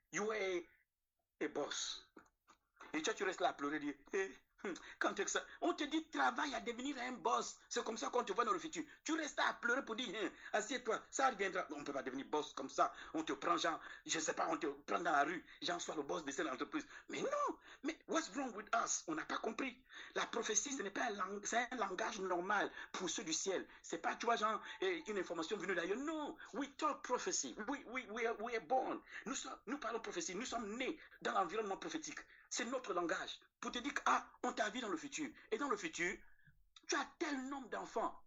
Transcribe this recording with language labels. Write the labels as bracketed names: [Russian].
[English] You are a boss. [French] Et toi, tu restes là à pleurer, dire, quand ça, on te dit travaille à devenir un boss. C'est comme ça qu'on te voit dans le futur. Tu restes à pleurer pour dire, assieds-toi, ça reviendra. On ne peut pas devenir boss comme ça. On te prend, genre, je ne sais pas, on te prend dans la rue. Genre, sois le boss de cette entreprise. Mais non, mais [English] what's wrong with us? [French] On n'a pas compris. La prophétie, ce n'est pas c'est un langage normal pour ceux du ciel. Ce n'est pas, tu vois, genre, une information venue d'ailleurs. Non, [English] we talk prophecy. We are born. [French] Nous parlons prophétie. Nous sommes nés dans l'environnement prophétique. C'est notre langage. Pour te dire que, on t'a vu dans le futur. Et dans le futur, tu as tel nombre d'enfants.